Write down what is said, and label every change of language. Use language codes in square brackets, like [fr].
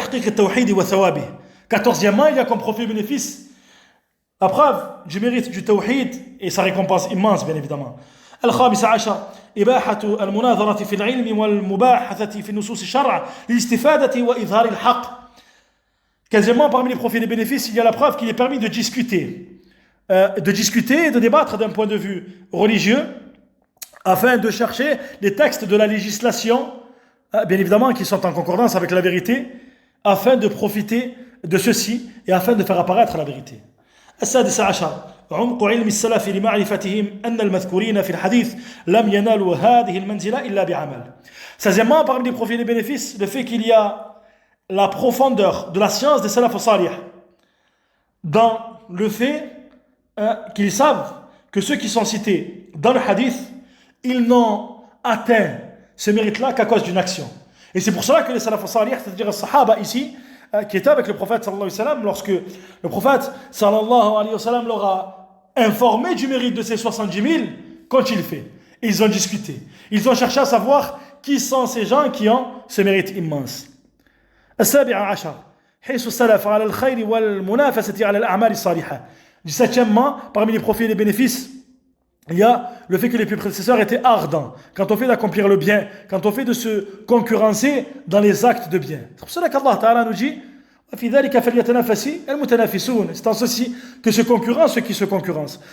[fr] 14e, il y a comme profit et bénéfice la preuve du mérite du tawhid et sa récompense immense, bien évidemment. [ar] 15 إباحة المناظرة في العلم والمباحثة في نصوص الشرع للاستفادة وإظهار الحق. [fr] 15e, parmi les profits et les bénéfices, il y a la preuve qu'il est permis de discuter et de débattre d'un point de vue religieux afin de chercher les textes de la législation, bien évidemment, qui sont en concordance avec la vérité, afin de profiter de ceci et afin de faire apparaître la vérité. [ar] 16 عمق علم السلف لمعرفتهم أن المذكورين في الحديث لم ينالوا هذه المنزلة إلا بعمل. [fr] 16e, parmi les profits et les bénéfices, le fait qu'il y a la profondeur de la science des salaf salih dans le fait qu'ils savent que ceux qui sont cités dans le hadith, ils n'ont atteint ce mérite-là qu'à cause d'une action. Et c'est pour cela que les salaf salih, c'est-à-dire les sahaba ici, qui étaient avec le prophète sallallahu alayhi wa sallam, lorsque le prophète sallallahu alayhi wa sallam leur a informé du mérite de ces 70 000, qu'ont-ils fait? Ils ont discuté. Ils ont cherché à savoir qui sont ces gens qui ont ce mérite immense. [ar] 17 حرص السلف على الخير والمنافسة على الأعمال الصالحة. [fr] 17e, parmi les profits et les bénéfices, il y a le fait que les prédécesseurs étaient ardents quand on fait d'accomplir le bien, quand on fait de se concurrencer dans les actes de bien. C'est pour cela qu'Allah Ta'ala nous dit c'est en ceci que se concurrencent ceux qui se concurrencent.